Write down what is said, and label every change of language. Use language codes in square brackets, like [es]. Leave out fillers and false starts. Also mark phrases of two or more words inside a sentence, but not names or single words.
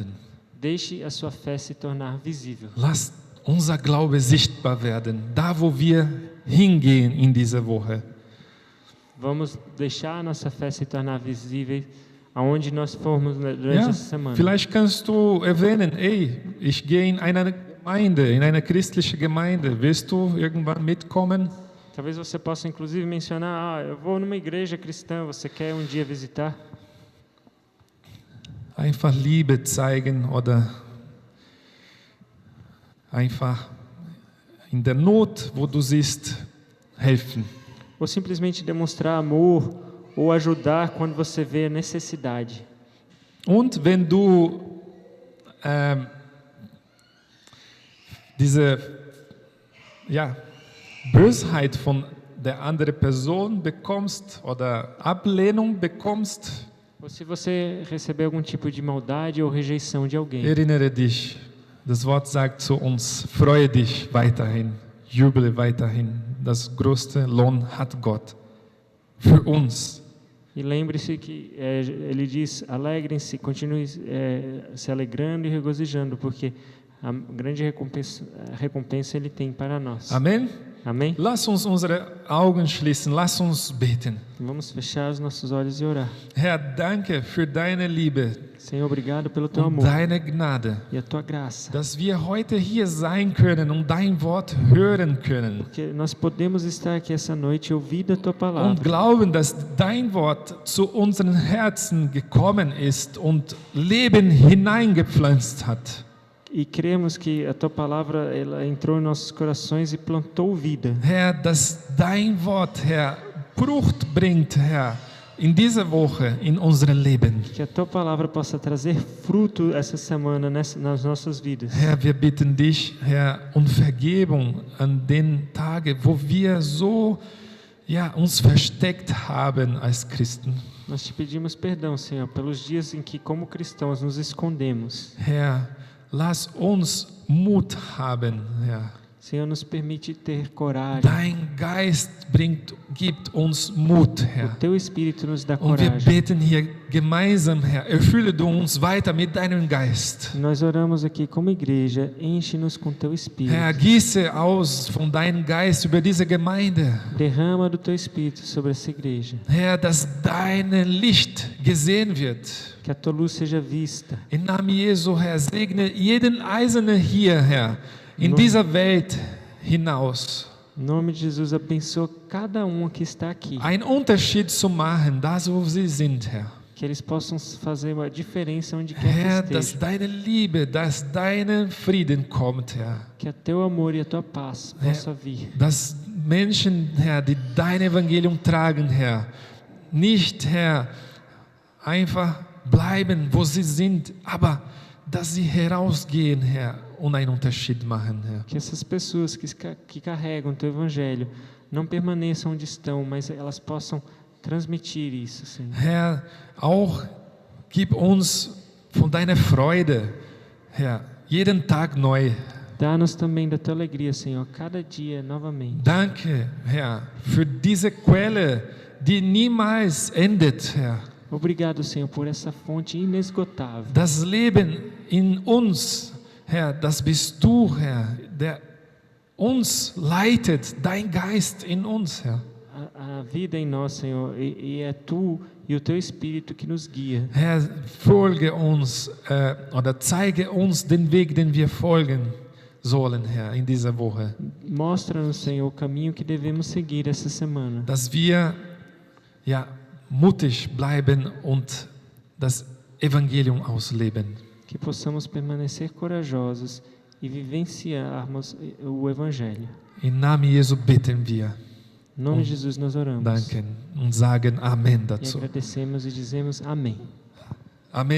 [pt] Deixe a sua fé se tornar visível. [de] Lass unser Glaube sichtbar werden, da wo wir hingehen in dieser Woche. [pt] Vamos deixar a nossa fé se tornar visível aonde nós formos durante [de] Ja, [pt] essa semana. [de] vielleicht kannst du erwähnen, ey, ich gehe in eine Gemeinde, in eine christliche Gemeinde. Willst du irgendwann mitkommen? [pt] Talvez você possa inclusive mencionar, eu vou numa igreja cristã, você quer um dia visitar? [de] Einfach Liebe zeigen oder einfach in der Not, wo du siehst, helfen. [pt] Ou simplesmente demonstrar amor ou ajudar quando você vê a necessidade. [de] Und wenn du diese Bösheit von der anderen Person bekommst oder Ablehnung bekommst, [pt] Ou se você receber algum tipo de maldade ou rejeição de alguém, [de] erinnere dich, das Wort sagt zu uns, freue dich weiterhin, juble weiterhin. Das größte Lohn hat Gott für uns. [pt] e lembre-se que ele diz, alegrem-se, continue se alegrando e regozijando, porque a grande recompensa ele tem para nós. [de] Amen. [pt] Amém? [de] Lass uns unsere Augen schließen, lass uns beten. [pt] Vamos fechar os nossos olhos e orar. [de] Herr, danke für deine Liebe [pt] Senhor, obrigado pelo teu [de] und [pt] amor [de] deine Gnade, [pt] e a tua graça. [de] dass wir heute hier sein können und dein Wort hören können [pt] Porque nós podemos estar aqui essa noite e ouvir da tua [de] und [pt] palavra. [de] glauben, dass dein Wort zu unseren Herzen gekommen ist und Leben hineingepflanzt hat. [pt] E cremos que a tua palavra ela entrou em nossos corações e plantou vida. [de] Herr, dass dein Wort, Herr, Frucht bringt, Herr, in dieser Woche in unserem Leben. [pt] Que a tua palavra possa trazer fruto essa semana nas nossas vidas. [de] Herr, wir bitten dich, Herr, um Vergebung an den Tagen, wo wir so uns versteckt haben als Christen. [pt] Nós te pedimos perdão, Senhor, pelos dias em que, como cristãos, nos escondemos. [de] Herr, lass uns Mut haben, Herr. [pt] Senhor, nos permite ter coragem. [de] Dein Geist gibt uns Mut, [pt] O [de] Herr. [pt] teu Espírito nos dá [de] Und wir [pt] coragem. [de] beten hier gemeinsam, Herr, erfülle du uns weiter mit deinem Geist. [pt] Nós oramos aqui como igreja, enche-nos com teu Espírito. [de] Herr, gieße aus von deinem Geist über diese Gemeinde. [pt] Derrama do teu Espírito sobre essa igreja. [de] Herr, dass dein Licht gesehen wird. [pt] Que a tua luz seja vista. [de] Im Namen Jesu, Herr, segne jeden Einzelnen hier, Herr, in dieser Welt hinaus. [pt] Em nome de Jesus, abençoa cada um que está aqui. [de] Einen Unterschied zu machen, da wo sie sind, Herr. [pt] Que eles possam fazer uma diferença onde quer [de] Herr, [pt] que [de] dass [pt] estejam. [de] deine Liebe, dass dein Frieden kommt, Herr. [pt] Que o teu amor e a tua paz possa vir. [de] Dass Menschen, Herr, die dein Evangelium tragen, Herr, nicht, Herr, einfach bleiben, wo sie sind, aber dass sie herausgehen, Herr, und einen Unterschied machen, Herr. [pt] Que essas pessoas que carregam o teu evangelho não permaneçam onde estão, mas elas possam transmitir isso, Senhor. [de] Herr, auch gib uns von deiner Freude, Herr, jeden Tag neu. [pt] Dá-nos também da tua alegria, Senhor, cada dia novamente. [de] Danke, Herr, für diese Quelle, die niemals endet, Herr. [pt] Obrigado, Senhor, por essa fonte inesgotável. [de] Das Leben in uns, Herr, das bist du, Herr, der uns leitet, dein Geist in uns, Herr. [pt] A vida em nós, Senhor, e é tu e o teu Espírito que nos guia. [de] Herr, folge uns oder zeige uns den Weg, den wir folgen sollen, Herr, in dieser Woche. [pt] Mostra-nos, Senhor, o caminho que devemos seguir essa semana. [de] Dass wir mutig bleiben und das Evangelium ausleben. [pt] Que possamos permanecer corajosos e vivenciarmos o Evangelho. [de] Im Namen Jesu beten wir. [pt] Em nome de Jesus nós oramos. [de] Danken und sagen Amen [pt] E [de] dazu. [pt] agradecemos e dizemos amém. [de] Amen.